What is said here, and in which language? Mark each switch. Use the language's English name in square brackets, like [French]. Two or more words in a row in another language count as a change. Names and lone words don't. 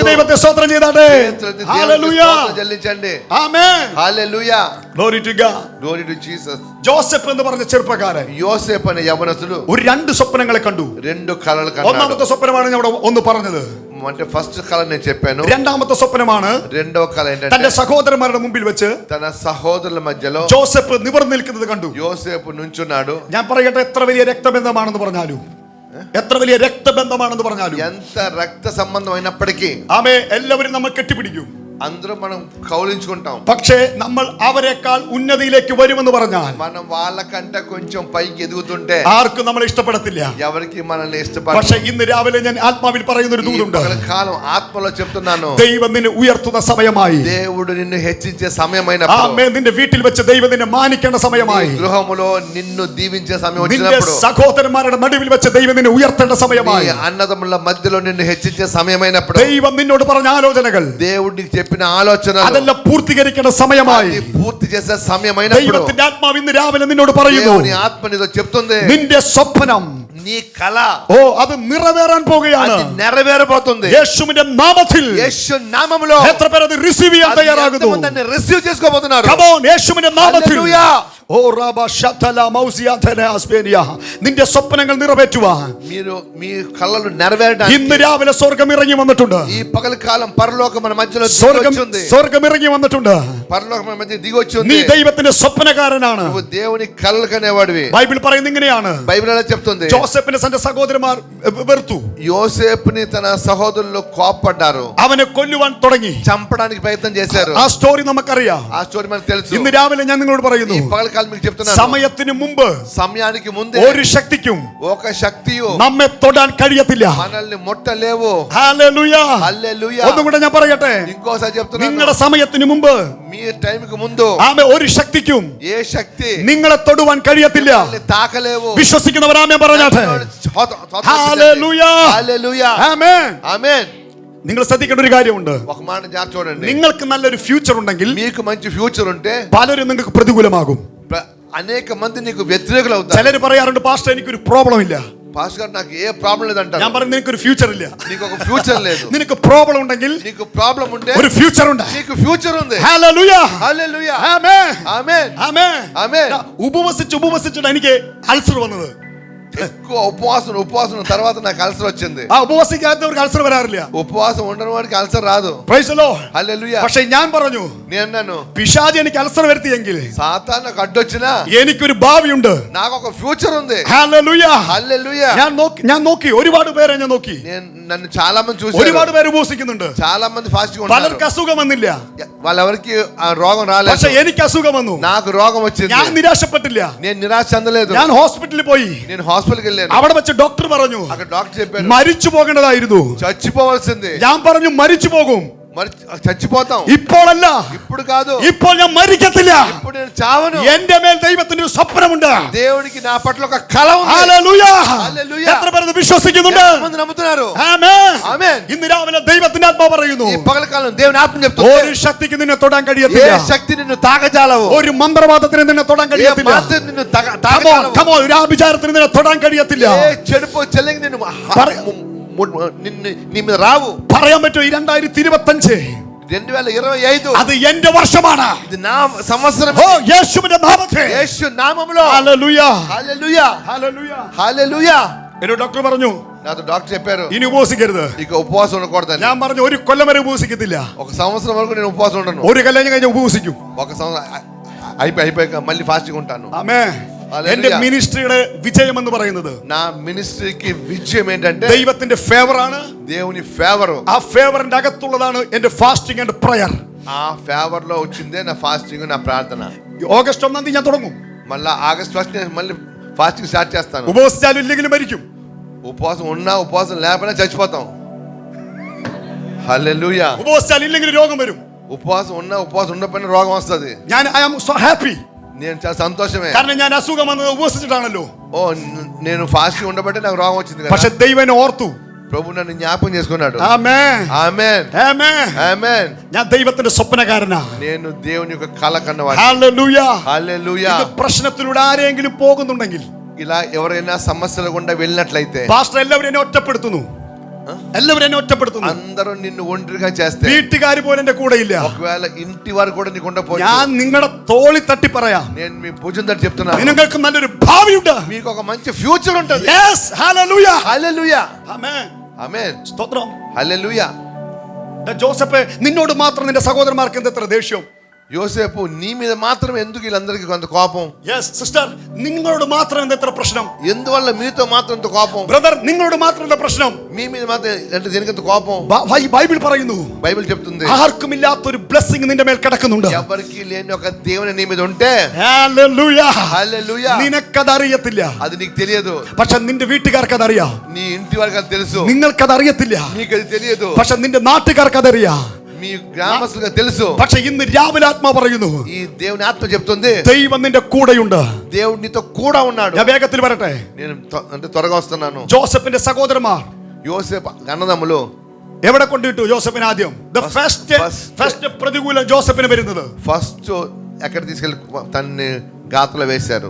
[Telugu] కాదు. [Malayalam] ദൈവത്തെ സ്തോത്രം ചെയ്താട്ടെ. [Telugu] దేవునికి [Malayalam] ഹല്ലേലൂയ. [Telugu] స్తోత్రం చెల్లించండి. [Malayalam] ആമേൻ. [Telugu] హల్లెలూయా. [English] Glory to God. Glory to Jesus. [Malayalam] ജോസഫ് എന്ന് പറഞ്ഞ ചെറുപ്പക്കാരൻ [Telugu] యోసేపు అనే యవనస్తుడు [Malayalam] ഒരു രണ്ട് സ്വപ്നങ്ങളെ കണ്ടു. [Telugu] రెండు కళలు కన్నాడు. [Malayalam] ഒന്നാമത്തെ സ്വപ്നമാണ് ഞാൻ ഇവിടെ ഒന്ന് പറഞ്ഞത്. [Telugu] అంటే ఫస్ట్ కళ నేను చెప్పాను. [Malayalam] രണ്ടാമത്തെ സ്വപ്നമാണ് [Telugu] రెండో కళ ఏంటంటే [Malayalam] തന്റെ സഹോദരന്മാരുടെ മുമ്പിൽ വെച്ച് [Telugu] తన సహోదరుల మధ్యలో [Malayalam] ജോസഫ് നിവർന്നു നിൽക്കുന്നത് കണ്ടു. [Telugu] యోసేపు నుంచున్నాడు. [Malayalam] ഞാൻ പറയട്ടെ, എത്ര വലിയ രക്തബന്ധമാണെന്ന് പറഞ്ഞാലും, എത്ര വലിയ രക്തബന്ധമാണെന്ന് പറഞ്ഞാലും, [Telugu] ఎంత రక్త సంబంధం అయినప్పటికీ [Malayalam] ആമേ, എല്ലാവരും നമ്മൾ കെട്ടിപ്പിടിക്കും, [Telugu] అందరూ మనం కౌలించుకుంటాం. [Malayalam] പക്ഷേ നമ്മൾ അവരെക്കാൾ ഉന്നതിയിലേക്ക് വരുമെന്ന് പറഞ്ഞാൽ [Telugu] మనం వాళ్ళకంటే కొంచెం పైకి ఎదుగుతుంటే [Malayalam] ആർക്കും നമ്മളെ ఇష్టപ്പെടത്തില്ല. [Telugu] ఎవరికి మనల్ని [Malayalam] പക്ഷേ [Telugu] ఇష్టపడరు. [Malayalam] ഇന്ന് രാവിലെ ഞാൻ ആത്മാവിൽ പറയുന്ന ഒരു ദൂതുണ്ട്. [Telugu] కాలం ఆత్మలో చెప్తున్నాను, [Malayalam] ദൈവം നിന്നെ ഉയർത്തുന്ന സമയമായി. [Telugu] దేవుడు నిన్ను హెచ్చించే సమయమైనప్పుడు, [Malayalam] ആമേ, നിന്റെ വീട്ടിൽ വെച്ച് ദൈവം നിന്നെ മാനിക്കേണ്ട സമയമായി. [Telugu] గృహములో నిన్ను దీవించే సమయం [Malayalam] നിന്റെ [Telugu] వచ్చినప్పుడు, [Malayalam] സഹോദരന്മാരുടെ നടുവിൽ വെച്ച് ദൈവം നിന്നെ ഉയർത്തേണ്ട സമയമായി. [Telugu] నీ అన్నదమ్ముల మధ్యలో నిన్ను హెచ్చించే సమయమైనప్పుడు, [Malayalam] ദൈവം നിന്നോട് പറഞ്ഞ ആലോചനകൾ [Telugu] దేవుడికి చెప్పిన ఆలోచనలు [Malayalam] അതെല്ലാം പൂർത്തീകരിക്കേണ്ട സമയമായി. [Telugu] అది పూర్తి చేసే సమయమైనప్పుడు [Malayalam] ദൈവത്തിന്റെ ആത്മാവ് ഇന്ന് രാവിലെ നിന്നോട് പറയുന്നു, [Telugu] దేవుని ఆత్మ నీతో చెప్తుంది, [Malayalam] നിന്റെ സ്വപ്നം, [Telugu] నీ కళ [Malayalam] അത് നിറവേറാൻ പോകുകയാണ്. [Telugu] అది నెరవేరబోతుంది. [Malayalam] യേശുവിന്റെ നാമത്തിൽ. [Telugu] యేసు నామములో [Malayalam] എത്ര പേർ അത് റിസീവ് ചെയ്യാൻ തയ്യാറാകുന്നു? [Telugu] ఎంతమంది దాన్ని రిసీవ్ చేసుకోబోతున్నారు? [English] Come on, [Malayalam] യേശുവിന്റെ നാമത്തിൽ. [Telugu] హల్లెలూయా. ഓ റബ ശതല മൗസിയാതന അസ്പേനിയ. [Malayalam] നിന്റെ സ്വപ്നങ്ങൾ നിറവേറ്റുവാൻ [Telugu] మీరు మీ కళలు నెరవేరడానికి [Malayalam] ഇന്ന് രാവിലെ സ്വർഗ്ഗം ഇറങ്ങി വന്നിട്ടുണ്ട്. [Telugu] ఈ పగల కాలం పరలోకం మన మధ్యలో [Malayalam] സ്വർഗ്ഗം [Telugu] దిగొచ్చింది. [Malayalam] സ്വർഗ്ഗം ഇറങ്ങി വന്നിട്ടുണ്ട്. [Telugu] పరలోకం మన మధ్య దిగొచ్చింది. [Malayalam] നീ ദൈവത്തിന്റെ സ്വപ്നകാരനാണ്. [Telugu] నువ్వు దేవుని కళలు కనేవాడివి. [Malayalam] ബൈബിൾ പറയുന്നത് ഇങ്ങനെയാണ്, [Telugu] బైబిల్ ఎలా చెప్తుంది? [Malayalam] ജോസഫിനെ തന്റെ സഹോദരന്മാർ വെറുത്തു. [Telugu] యోసేపుని తన సహోదరులు కోపడ్డారు, [Malayalam] അവനെ കൊല്ലുവാൻ തുടങ്ങി. [Telugu] చంపడానికి ప్రయత్నం చేశారు. [Malayalam] ആ സ്റ്റോറി നമുക്കറിയാം. [Telugu] ఆ స్టోరీ మనకు తెలుసు. [Malayalam] ഇന്ന് രാവിലെ ഞാൻ നിങ്ങളോട് പറയുന്നു, [Telugu] ఈ పగల కాలం మీకు చెప్తున్నాను, [Malayalam] സമയത്തിന് മുമ്പ് [Telugu] సమయానికి ముందే [Malayalam] ഒരു ശക്തിക്കും [Telugu] ఒక శక్తియు [Malayalam] നമ്മെ തൊടാൻ കഴിയത്തില്ല. [Telugu] మనల్ని ముట్టలేవు. [Malayalam] ഹല്ലേലൂയ. [Telugu] హల్లెలూయా. [Malayalam] ഒന്നും കൂടെ ഞാൻ പറയട്ടെ, [Telugu] ఇంకోసారి చెప్తున్నాను, [Malayalam] നിങ്ങളുടെ സമയത്തിന് മുമ്പ് [Telugu] మీ టైంకి ముందు [Malayalam] ആമേ ഒരു ശക്തിക്കും [Telugu] ఏ శక్తి [Malayalam] നിങ്ങളെ തൊടുവാൻ കഴിയത്തില്ല. [Telugu] మనల్ని తాకలేవు. [Malayalam] വിശ്വസിക്കുന്നവർ ആമേ പറഞ്ഞാട്ടെ. ഹല്ലേലൂയ. [Telugu] హల్లెలూయా. [Malayalam] ആമേൻ. [Telugu] ఆమేన్. [Malayalam] നിങ്ങൾ ശ്രദ്ധിക്കേണ്ട ഒരു കാര്യമുണ്ട്. [Telugu] ఒక మాట జాగ్రత్త చూడండి. [Malayalam] നിങ്ങൾക്ക് നല്ലൊരു ഫ്യൂച്ചർ ഉണ്ടെങ്കിൽ [Telugu] మీకు మంచి ఫ్యూచర్ ఉంటే [Malayalam] പലരും നിങ്ങൾക്ക് പ്രതികൂലമാകും. [Telugu] అనేక మంది నీకు వ్యతిరేకులు అవుతారు. [Malayalam] ചിലര് പറയാറുണ്ട്, പാസ്റ്റർ എനിക്കൊരു പ്രോബ്ലം ഇല്ല. [Telugu] పాస్టర్ గారు నాకు ఏ ప్రాబ్లం లేదంటారు. [Malayalam] ഞാൻ പറഞ്ഞു, നിനക്കൊരു ഫ്യൂച്ചർ ഇല്ല. [Telugu] నీకు ఒక ఫ్యూచర్ లేదు. [Malayalam] നിനക്ക് പ്രോബ്ലം ഉണ്ടെങ്കിൽ [Telugu] నీకు ప్రాబ్లం ఉంటే [Malayalam] ഒരു ഫ്യൂച്ചർ ഉണ്ട്. [Telugu] నీకు ఫ్యూచర్ ఉంది. [Malayalam] ഹല്ലേലൂയ. [Telugu] హల్లెలూయా. [Malayalam] ആമേൻ. [Telugu] ఆమేన్. [Malayalam] ആമേൻ. [Telugu] ఆమేన్. [Malayalam] ഉപവസിച്ചിട്ടാണ് എനിക്ക് അൾസർ വന്നത്. [Telugu] ఎక్కువ ఉపవాసం తర్వాత నాకు అల్సర్ వచ్చింది. [Malayalam] ആ ഉപവസിക്കാത്തവർക്ക് അൾസർ വരാറില്ല. [Telugu] ఉపవాసం ఉండని వాడికి అల్సర్ రాదు. [English] Praise the Lord. [Telugu] హల్లెలూయా. [Malayalam] പക്ഷേ ഞാൻ പറഞ്ഞു, [Telugu] నేను అన్నాను, [Malayalam] പിശാച് എനിക്ക് അൾസർ വരുത്തിയെങ്കിൽ [Telugu] సాతాను నాకు అడ్డొచ్చినా [Malayalam] എനിക്കൊരു ഭാവിയുണ്ട്. [Telugu] నాకు ఒక ఫ్యూచర్ ఉంది. [Malayalam] ഹല്ലേലൂയ. [Telugu] హల్లెలూయా. [Malayalam] ഞാൻ നോക്കി, ഒരുപാട് പേരെ ഞാൻ നോക്കി. [Telugu] నన్ను చాలా మంది చూశారు. [Malayalam] ഒരുപാട് പേര് ഉപവസിക്കുന്നുണ്ട്. [Telugu] చాలా మంది ఫాస్టింగ్ ఉన్నారు. [Malayalam] പലർക്ക് അസുഖം വന്നില്ല. [Telugu] వాళ్ళెవరికి ఆ రోగం రాలేదు. [Malayalam] പക്ഷേ എനിക്ക് അസുഖം വന്നു. [Telugu] నాకు రోగం వచ్చింది. [Malayalam] ഞാൻ നിരാശപ്പെട്ടില്ല. [Telugu] నేను నిరాశ చెందలేదు. [Malayalam] ഞാൻ ഹോസ്പിറ്റലിൽ പോയി. [Telugu] నేను హాస్పిటల్కి వెళ్ళాను. [Malayalam] അവിടെ വെച്ച് ഡോക്ടർ പറഞ്ഞു, [Telugu] అక్కడ డాక్టర్ చెప్పారు [Malayalam] മരിച്ചു പോകേണ്ടതായിരുന്നു. [Telugu] చచ్చిపోవాల్సింది. [Malayalam] ഞാൻ പറഞ്ഞു, മരിച്ചു പോകും. [Telugu] మరి చచ్చిపోతాం. [Malayalam] ഇപ്പോഴല്ല, [Telugu] ఇప్పుడు కాదు. [Malayalam] ഇപ്പോൾ ഞാൻ മരിക്കത്തില്ല. [Telugu] ఇప్పుడు నేను చావను. [Malayalam] എന്റെ മേൽ ദൈവത്തിന്റെ ഒരു സ്വപ്നമുണ്ട്. [Telugu] దేవునికి నా పట్ల ఒక కళ ఉంది. [Malayalam] ഹല്ലേലൂയ. [Telugu] హల్లెలూయా. [Malayalam] എത്ര പേര് ഇത് വിശ്വസിക്കുന്നുണ്ട്? [Telugu] ఎంతమంది నమ్ముతున్నారు? [Malayalam] ആമേൻ. [Telugu] ఆమేన్. [Malayalam] ഇന്ന് രാവിലെ ദൈവത്തിന്റെ ആത്മാവ് പറയുന്നു, [Telugu] ఈ పగల కాలం దేవుని ఆత్మ చెప్తుంది, [Malayalam] ഒരു శక్തിക്ക് നിന്നെ തൊടാൻ [Telugu] ఏ [Malayalam] കഴിയത്തില്ല. [Telugu] శక్తి నిన్ను తాకజాలవు. [Malayalam] ഒരു മന്ത്രവാദത്തിന് നിന്നെ തൊടാൻ [Telugu] ఏ [Malayalam] കഴിയത്തില്ല. [Telugu] మంత్రం నిన్ను తాకజాలవు. [English] Come on, [Malayalam] ഒരു ആഭിചാരത്തിന് നിന്നെ തൊടാൻ കഴിയത്തില്ല. [Telugu] ఏ చెడుపు చెల్లింగి నిన్ను నీ మీద రావు. [Malayalam] പറയാൻ പറ്റുമോ? ഈ 2025 2025 അത് എന്റെ വർഷമാണ്. [Telugu] ఇది నా సంవత్సరం. [Malayalam] ഓ യേശുവിന്റെ നാമത്തിൽ. [Telugu] యేసు నామములో. [Malayalam] ഹല്ലേലൂയ. [Telugu] హల్లెలూయా. [Malayalam] ഹല്ലേലൂയ. [Telugu] హల్లెలూయా. [Malayalam] എന്നോട് ഡോക്ടർ പറഞ്ഞു, [Telugu] నాతో డాక్టర్ చెప్పారు, [Malayalam] ഇനി ഉപവസിക്കരുത്. [Telugu] ఇక ఉపవాసం ఉండకూడదని. [Malayalam] ഞാൻ പറഞ്ഞു, ഒരു കൊല്ലം വരെ ഉപവസിക്കത്തില്ല. [Telugu] ఒక సంవత్సరం వరకు నేను ఉపవాసం ఉండను. [Malayalam] ഒരു കല്യാണം കഴിഞ്ഞ് ഉപവസിക്കും. [Telugu] ఒక సంవత్సరం అయిపోయాక మళ్ళీ ఫాస్టింగ్ ఉంటాను. [Malayalam] ആമേൻ. എന്റെ മിനിസ്ട്രിയുടെ വിജയം എന്ന് പറയുന്നത്, [Telugu] నా మినిస్ట్రీకి విజయం ఏంటంటే [Malayalam] ദൈവത്തിന്റെ ഫേവർ ആണ്. [Telugu] దేవుని ఫేవర్. [Malayalam] ആ ഫേവറിന്റെ അകത്തുള്ളതാണ് എന്റെ [English] fasting and prayer. [Telugu] ఆ ఫేవర్ లో వచ్చిందే నా ఫాస్టింగ్, నా ప్రార్థన. [Malayalam] ഓഗസ്റ്റ് 1 ഞാൻ തുടങ്ങും. [Telugu] మళ్ళా ఆగస్ట్ 1 నేను మళ్ళీ [English] fasting start [Telugu] చేస్తాను. [Malayalam] ഉപവസിച്ചാലും ഇല്ലെങ്കിലും മരിക്കും. [Telugu] ఉపవాసం ఉన్నా ఉపవాసం లేకపోయినా చచ్చిపోతాం. హల్లెలూయా. [Malayalam] ഉപവസിച്ചാൽ ഇല്ലെങ്കിൽ രോഗം വരും. [Telugu] ఉపవాసం ఉండకపోయినా రోగం వస్తుంది. [English] I am so happy. [Telugu] నేను చాలా సంతోషమే. [Malayalam] കാരണം ഞാൻ അസുഖം വന്നത് ഉപവസിച്ചിട്ടാണല്ലോ. [Telugu] ఓ నేను ఫాస్టింగ్ ఉండబట్టి నాకు రోగం వచ్చింది కదా. [Malayalam] പക്ഷെ ദൈവം എന്നെ ഓർത്തു. [Telugu] ప్రభు నన్ను జ్ఞాపకం చేసుకున్నాడు. [Malayalam] ആമേൻ [Telugu] ఆమేన్ [Malayalam] ആമേൻ [Telugu] ఆమేన్. [Malayalam] ഞാൻ ദൈവത്തിന്റെ സ്വപ്നകാരനാ. [Telugu] నేను దేవుని యొక్క కల కన్నవాడిని. [Malayalam] ഹല്ലേലൂയ [Telugu] హల్లెలూయా. [Malayalam] ഈ പ്രശ്നത്തിലൂടെ ആരെങ്കിലും പോകുന്നുണ്ടെങ്കിൽ, [Telugu] ఇలా ఎవరైనా సమస్యల గుండా వెళ్ళినట్లయితే, [Malayalam] പാസ്റ്റർ എല്ലാവരും എന്നെ ഒറ്റപ്പെടുത്തുന്നു, എല്ലാവരും എന്നെ ഒറ്റപ്പെടുത്തുന്നു, [Telugu] అందరూ నిన్ను ఒంటరిగా చేస్తే, [Malayalam] വീട്ടുകാർ പോലും എന്റെ കൂടെ ഇല്ല, [Telugu] ఒకవేళ ఇంటి వారు కూడా నీకు ఉండకపోతే, [Malayalam] ഞാൻ നിങ്ങളുടെ തോളി തട്ടി പറയാം, [Telugu] నేను మీ భుజం తట్టి చెప్తున్నాను, [Malayalam] നിങ്ങൾക്ക് നല്ലൊരു ഭാവിയുണ്ട്. [Telugu] మీకు ఒక మంచి ఫ్యూచర్ ఉంటుంది. [Malayalam] യെസ് ഹല്ലേലൂയ [Telugu] హల్లెలూయా. [Malayalam] ആമേൻ [Telugu] ఆమేన్. [Malayalam] സ്തോത്രം. [Telugu] హల్లెలూయా. [Malayalam] ജോസഫ്, നിന്നോട് മാത്രം നിന്റെ സഹോദരന്മാർക്ക് എന്തെത്ര ദേഷ്യം? [Telugu] యోసేపు, నీ మీద మాత్రం ఎందుకు వీళ్ళందరికీ కొంత కోపం? [Malayalam] യെസ് സിസ്റ്റർ, നിങ്ങളോട് മാത്രം എന്തെത്ര പ്രശ്നം? [Telugu] ఎందువల్ల మీతో మాత్రం ఇంత కోపం? [Malayalam] ബ്രദർ, നിങ്ങളോട് മാത്രം എന്താ പ്രശ്നം? [Telugu] మీ మీద మాత్రం అంటే దేనికి ఇంత కోపం? [Malayalam] ബൈബിൾ പറയുന്നു, [Telugu] బైబిల్ చెప్తుంది, [Malayalam] ആർക്കുമില്ലാത്തൊരു ബ്ലെസ്സിംഗ് നിന്റെ മേൽ കിടക്കുന്നുണ്ട്. [Telugu] ఎవరికి లేని ఒక దేవుని నీ మీద ఉంటే, [Malayalam] ഹല്ലേലൂയ, [Telugu] హల్లెలూయా, [Malayalam] നിനക്കത് അറിയത്തില്ല, [Telugu] అది నీకు తెలియదు. [Malayalam] പക്ഷെ നിന്റെ വീട്ടുകാർക്ക് അതറിയാം. [Telugu] నీ ఇంటి వారికి అది తెలుసు, [Malayalam] നിങ്ങൾക്കത് അറിയത്തില്ല, [Telugu] నీకు అది తెలియదు. [Malayalam] പക്ഷെ നിന്റെ നാട്ടുകാർക്ക് അതറിയാം. [Telugu] మీ గ్రామస్తులకు తెలుసు. [Malayalam] പക്ഷെ ഇന്ന് രാവിലെ ആത്മാ പറയുന്നു, [Telugu] ఈ దేవుని ఆత్మ చెప్తుంది, [Malayalam] ദൈവം നിന്റെ കൂടെയുണ്ട്. [Telugu] దేవుడు నీతో కూడా ఉన్నాడు. [Malayalam] ഞാൻ വേഗത്തിൽ വരട്ടെ. [Telugu] నేను అంటే త్వరగా వస్తున్నాను. [Malayalam] ജോസഫിന്റെ സഹോദരന്മാർ [Telugu] యోసేపు అన్నదమ్ములు [Malayalam] എവിടെ കൊണ്ടിട്ടു ജോസഫിന്? ആദ്യം ഫസ്റ്റ് പ്രതികൂലം ജോസഫിന് വരുന്നത്, [Telugu] ఫస్ట్ ఎక్కడ తీసుకెళ్లి తన్ని గాతలో వేశారు.